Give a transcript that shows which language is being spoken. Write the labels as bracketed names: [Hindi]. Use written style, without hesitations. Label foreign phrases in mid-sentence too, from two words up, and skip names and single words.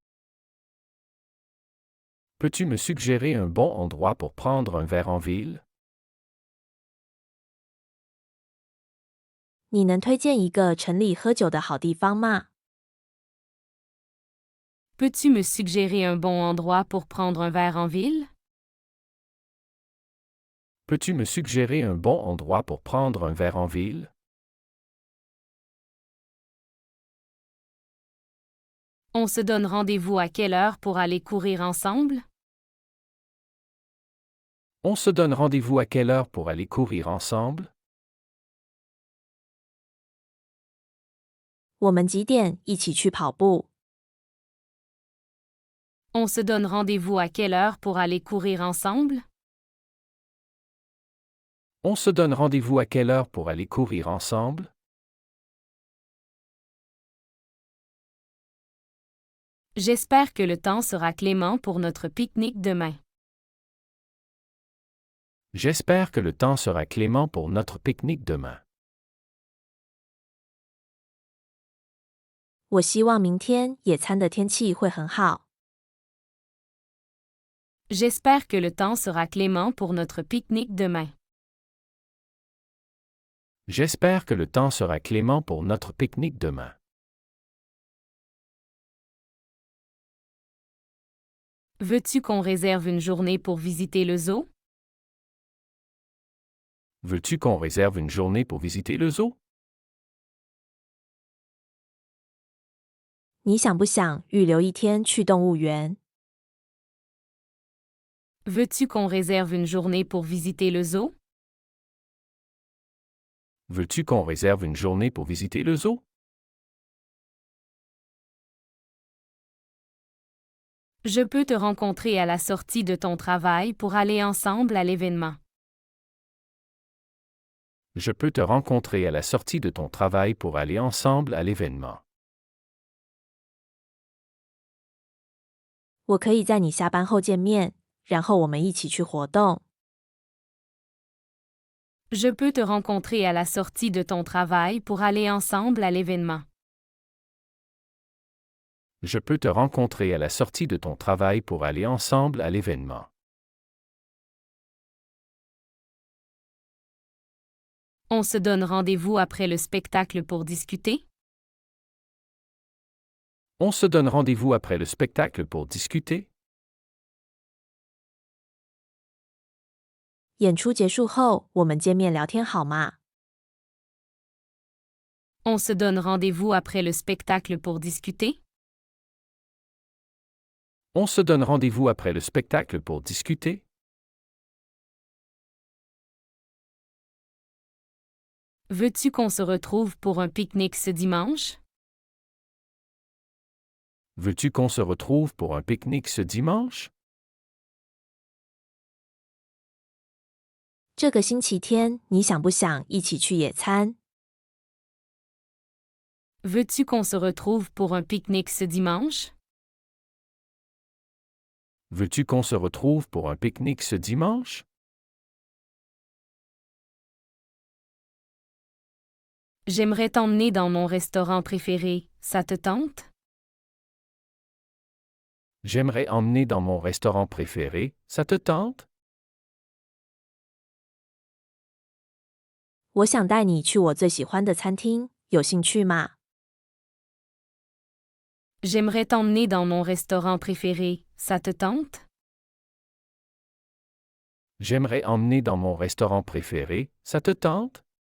[French] Peux-tu me suggérer un bon endroit pour prendre un verre en ville? [Chinese] 你能推荐一个城里喝酒的好地方吗？ [French] Peux-tu me suggérer un bon endroit pour prendre un verre en ville? Peux-tu me suggérer un bon endroit pour prendre un verre en ville? On se donne rendez-vous à quelle heure pour aller courir ensemble? On se donne rendez-vous à quelle heure pour aller courir ensemble? [Chinese] 我们几点一起去跑步？ [French] On se donne rendez-vous à quelle heure pour aller courir ensemble? On se donne rendez-vous à quelle heure pour aller courir ensemble? J'espère que le temps sera clément pour notre pique-nique demain. J'espère que le temps sera clément pour notre pique-nique demain. [Chinese] 我希望明天野餐的天气会很好。 [French] J'espère que le temps sera clément pour notre pique-nique demain. J'espère que le temps sera clément pour notre pique-nique demain. Veux-tu qu'on réserve une journée pour visiter le zoo? Veux-tu qu'on réserve une journée pour visiter le zoo? [Chinese] 你想不想预留一天去动物园？ [French] Veux-tu qu'on réserve une journée pour visiter le zoo? Veux-tu qu'on réserve une journée pour visiter le zoo? Je peux te rencontrer à la sortie de ton travail pour aller ensemble à l'événement. Je peux te rencontrer à la sortie de ton travail pour aller ensemble à l'événement. [Chinese] 我可以在你下班后见面，然后我们一起去活动。 [French] Je peux te rencontrer à la sortie de ton travail pour aller ensemble à l'événement. Je peux te rencontrer à la sortie de ton travail pour aller ensemble à l'événement. On se donne rendez-vous après le spectacle pour discuter? On se donne rendez-vous après le spectacle pour discuter? [Chinese] 演出结束后，我们见面聊天好吗？ [French] On se donne rendez-vous après le spectacle pour discuter? On se donne rendez-vous après le spectacle pour discuter? Veux-tu qu'on se retrouve pour un pique-nique ce dimanche? Veux-tu qu'on se retrouve pour un pique-nique ce dimanche? [Chinese] 这个星期天，你想不想一起去野餐？ [French] Veux-tu qu'on se retrouve pour un pique-nique ce dimanche? Veux-tu qu'on se retrouve pour un pique-nique ce dimanche? J'aimerais t'emmener dans mon restaurant préféré, ça te tente? J'aimerais emmener dans mon restaurant préféré, ça te tente? [Chinese] 我想带你去我最喜欢的餐厅，有兴趣吗？ [French] J'aimerais t'emmener dans mon restaurant préféré, ça te tente? J'aimerais emmener dans mon restaurant préféré, ça te tente?